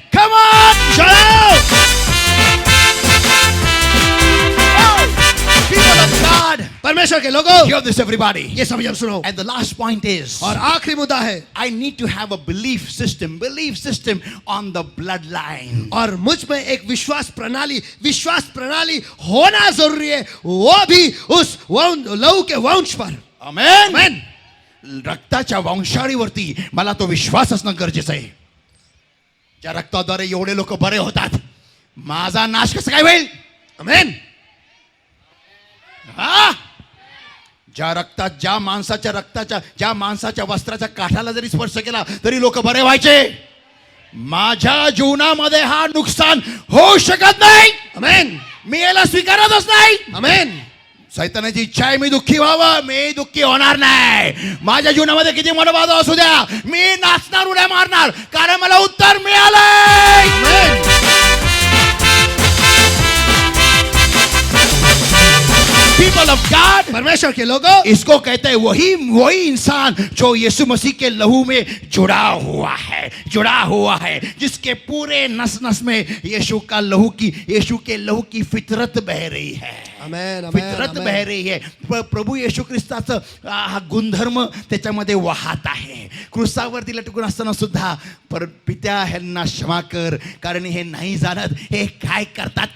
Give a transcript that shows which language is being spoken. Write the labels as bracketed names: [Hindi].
[English] Come on! [Hindi] चलो [English] People of God, [Hindi] परमेश्वर के लोगों, [English] hear this everybody. [Hindi] ये सभी जन सुनो। [English] And the last point is, [Hindi] और आखिरी मुद्दा है, [English] I need to have a belief system on the bloodline. [Hindi] और मुझ में एक विश्वास प्रणाली होना जरूरी है, वो भी उस लहू के वंश पर। [English] Amen. [Hindi] आमेन। [Marathi] रक्ताच्या वंशाळीवरती मला तो विश्वास असणं गरजेचं आहे. ज्या रक्ताद्वारे एवढे लोक बरे होतात, माझा नाश कसा काय होईल? आमेन। हा? ज्या माणसाच्या वस्त्राच्या काठाला जरी स्पर्श केला तरी लोक बरे व्हायचे. माझ्या जीवनामध्ये हा नुकसान होऊ शकत नाही. आमेन। मी याला स्वीकारतच नाही. आमेन। सैतानाची इच्छा आहे मी दुःखी व्हावं, मी दुःखी होणार नाही. माझ्या जीवनामध्ये किती मनोबाध असू द्या, मी नाचणार, उड्या मारणार, कारण मला उत्तर मिळालंय. आमेन। [English] People of God, [Hindi] परमेश्वर के लोगों, इसको कहते हैं वही इंसान जो यीशु मसीह के लहू में जुड़ा हुआ है, जिसके पूरे नस नस में यीशु के लहू की फितरत बह रही है. आमेन, फितरत आमेन, बह रही है. [Marathi] प्रभू येशू ख्रिस्ताचं हा गुणधर्म त्याच्यामध्ये वाहत आहे. क्रूसावरती लटकून असताना सुद्धा पित्या ह्यांना क्षमा कर, कारण हे नाही जाणत हे काय करतात.